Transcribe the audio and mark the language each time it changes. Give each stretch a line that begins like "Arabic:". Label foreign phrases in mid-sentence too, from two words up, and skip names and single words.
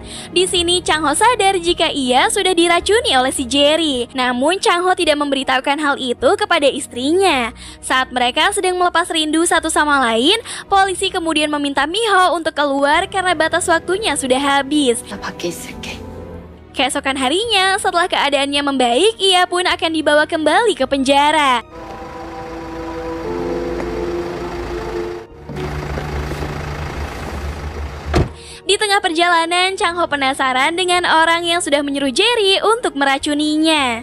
Indonesian: Di sini Chang-ho sadar jika ia sudah diracuni oleh si Jerry. Namun Chang-ho tidak memberitahukan hal itu kepada istrinya. Saat mereka sedang melepas rindu satu sama lain, polisi kemudian meminta Miho untuk keluar karena batas waktunya sudah habis.
Korean: 나 밖에 있을게.
Indonesian: Keesokan harinya, setelah keadaannya membaik, ia pun akan dibawa kembali ke penjara. Di tengah perjalanan, Chang-ho penasaran dengan orang yang sudah menyuruh Jerry untuk meracuninya.